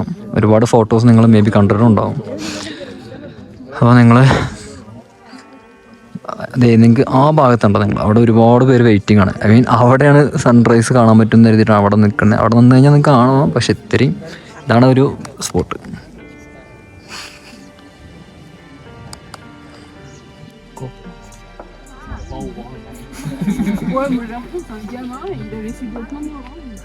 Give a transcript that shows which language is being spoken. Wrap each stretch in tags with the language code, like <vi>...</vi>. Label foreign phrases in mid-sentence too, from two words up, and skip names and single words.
<ml>ഒരുപാട് ഫോട്ടോസ് നിങ്ങൾ</ml> <en>may be</en> <ml>കണ്ടിട്ടുണ്ടാവും. അപ്പോൾ നിങ്ങൾക്ക് ആ ഭാഗത്തുണ്ടോ, നിങ്ങൾ അവിടെ ഒരുപാട് പേര് വെയിറ്റിംഗ് ആണ്.</ml> <en>I mean</en> <ml>അവിടെയാണ് സൺറൈസ് കാണാൻ പറ്റുമെന്ന് കരുതിയിട്ടാണ് അവിടെ നിൽക്കുന്നത്. അവിടെ നിന്ന് കഴിഞ്ഞാൽ നിങ്ങൾക്ക് കാണാം. പക്ഷെ ഇത്രയും ഇതാണ് ഒരു സ്പോട്ട്.</ml> <fr>Ouais, moi j'ai l'impression que c'est un gamin et il a laissé de plein de marrants.</fr>